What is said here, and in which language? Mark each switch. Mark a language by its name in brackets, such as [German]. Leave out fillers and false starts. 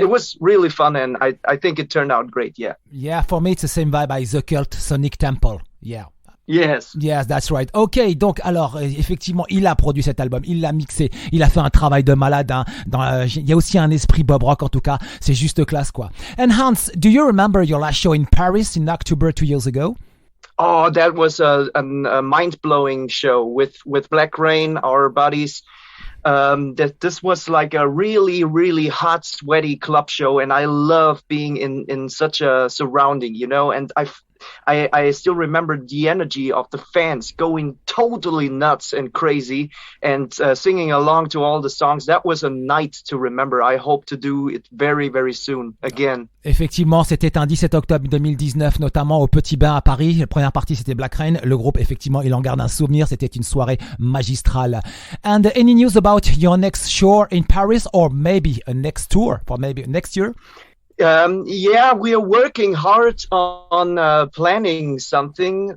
[English] It was really fun, and I think it turned out great. Yeah. Yeah, for me it's the same vibe as The Cult, Sonic Temple. Yeah. Yes, that's right. [French] Ok, donc alors effectivement, il a produit cet album, il l'a mixé, il a fait un travail de malade. Hein, il y a aussi un esprit Bob Rock en tout cas, c'est juste classe quoi. [English] And Hans, do you remember your last show in Paris in October 2 years ago? Oh, that was a mind-blowing show with Black Rain, our buddies. This was like a really, really hot, sweaty club show, and I love being in such a surrounding, you know. And I still remember the energy of the fans going totally nuts and crazy and singing along to all the songs. That was a night to remember. I hope to do it very, very soon again. [French] Effectivement, c'était un 17 octobre 2019, notamment au Petit Bain à Paris. La première partie, c'était Black Rain. Le groupe, effectivement, il en garde un souvenir. C'était une soirée magistrale. [English] And any news about your next show in Paris, or maybe a next tour for maybe next year? Yeah, we are working hard on planning something.